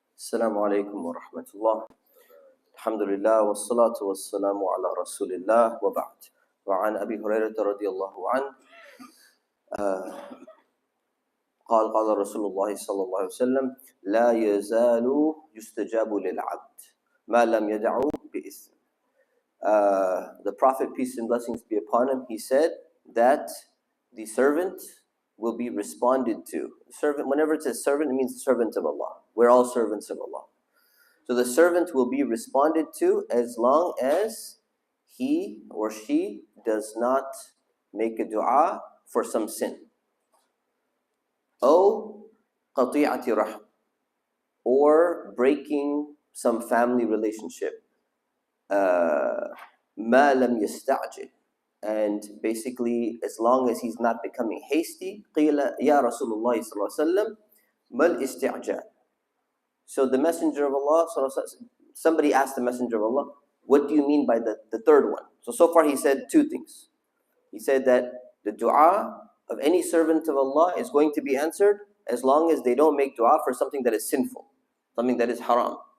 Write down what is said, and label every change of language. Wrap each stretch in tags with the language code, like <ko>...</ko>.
<ar>السلام عليكم ورحمة الله. الحمد لله والصلاة والسلام على رسول الله وبعد. وعن أبي هريرة رضي الله عنه قال رسول الله صلى الله عليه وسلم لا يزال يستجاب للعبد ما لم يدعو بإثم.</ar> <en>The Prophet, peace and blessings be upon him, he said that the servant will be responded to. Servant, whenever it says servant, it means servant of Allah. We're all servants of Allah. So the servant will be responded to as long as he or she does not make a dua for some sin.</en> <ar>أو قطيعة رحم,</ar> <en>or breaking some family relationship.</en> <ar>ما لم يستعجل,</ar> <en>and basically as long as he's not becoming hasty.</en> <ar>قيل يا رسول الله صلى الله عليه وسلم ما الاستعجال.</ar> <en>So the Messenger of Allah, somebody asked the Messenger of Allah, what do you mean by the third one? So far he said two things. He said that the dua of any servant of Allah is going to be answered as long as they don't make dua for something that is sinful, something that is haram.</en>